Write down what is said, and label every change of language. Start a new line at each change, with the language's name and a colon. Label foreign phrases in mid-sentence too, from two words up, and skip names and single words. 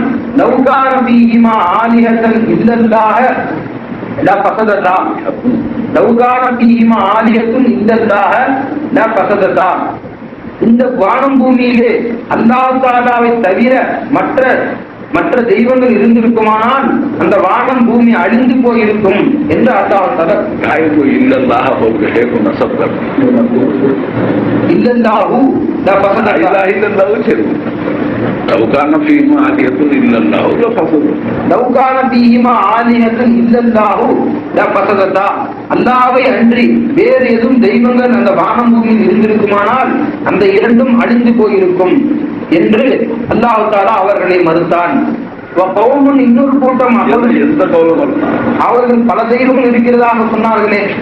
Arabic: لو كان فيهما آلهة إلا الله لفسدتا, لو كان فيهما آلهة إلا الله لفسدتا,
Tamil: இந்த வானம் பூமியிலே அல்லாஹ் தஆலாவை தவிர மற்ற தெய்வங்கள் இருந்திருக்குமானால் அந்த வானம் பூமி அழிந்து போயிருக்கும் என்று
Arabic: الله تعالى இல்லல்லாஹ் إلا الله لفسدتا, لو كان فيهما آلهة إلا الله لفسدتا, لو كان فيهما آلهة إلا الله لفسدتا,
Tamil: அல்லாஹ்வை அன்றி வேறு எதுவும் தெய்வங்கள் அந்த வானம் பூமியில் இருந்திருக்குமானால் அந்த இரண்டும் அழிந்து போயிருக்கும் என்று
Arabic: الله تعالى
Tamil: அவர்களை மறுத்தான். இன்னொரு கூட்டம் அவர்கள் பல தெய்வங்கள் இருக்கிறதாக சொன்னார்களே.